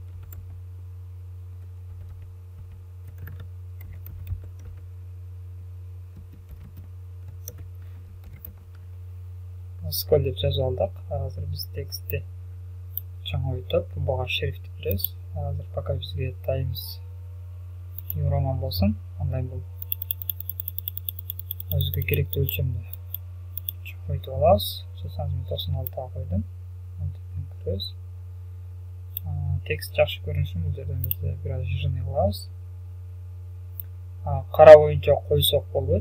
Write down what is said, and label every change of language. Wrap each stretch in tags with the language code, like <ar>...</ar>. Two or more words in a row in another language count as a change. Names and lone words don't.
<ky>Ысыкөл деп жазып алдык. Азыр биз текстти чоңойтуп, буга шрифт беребиз. Азыр пока бизге Times New Roman болсын, андай бул өзгө керектүү өлчөмдү чоңойтуп алабыз. Жасаңыз, мен 96 койдум. Антиптен көрөбүз. Текст жакшы көрүнүшүн бул жерден биз бир аз жирный кылабыз. Кара боюнча койсок болбойт.</ky>